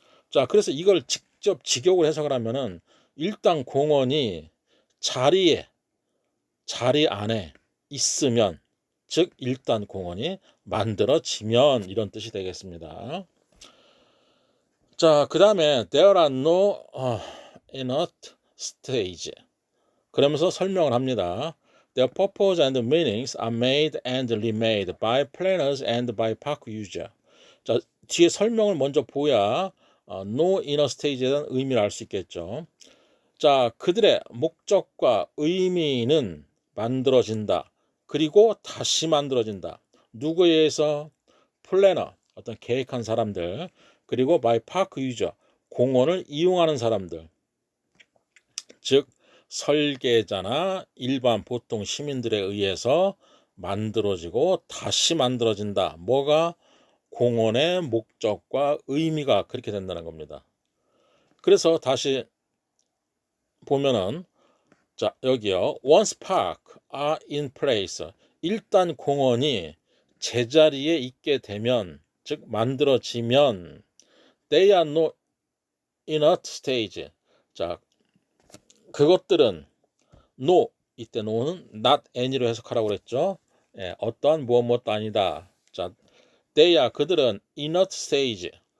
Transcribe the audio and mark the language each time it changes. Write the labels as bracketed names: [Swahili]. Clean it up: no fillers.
[Korean] 자, 그래서 이걸 직접 직역을 해석을 하면은 일단 공원이 자리 안에 있으면, 즉 일단 공원이 만들어지면 이런 뜻이 되겠습니다. 자, 그 다음에 [English] there are no inert stage [Korean] 그러면서 설명을 합니다. [English] Their purpose and meanings are made and remade by planners and by park user. [Korean] 자, 뒤에 설명을 먼저 보야 [English] no inner stage [Korean] 에 대한 의미를 알 수 있겠죠. 자, 그들의 목적과 의미는 만들어진다. 그리고 다시 만들어진다. 누구에 의해서? 플래너, 어떤 계획한 사람들, 그리고 [English] by park user, [Korean] 공원을 이용하는 사람들. 즉 설계자나 일반 보통 시민들에 의해서 만들어지고 다시 만들어진다. 뭐가? 공원의 목적과 의미가 그렇게 된다는 겁니다. 그래서 다시 보면은 자, 여기요. [English] Once park are in place. [Korean] 일단 공원이 제자리에 있게 되면, 즉 만들어지면 [English] they are no inert stage. [Korean] 자, 그것들은 no, 이때 no는 not any로 해석하라고 그랬죠. 예, 어떠한 무엇도 아니다. [English] 자, they are [Korean] 그들은 [English] inert stage.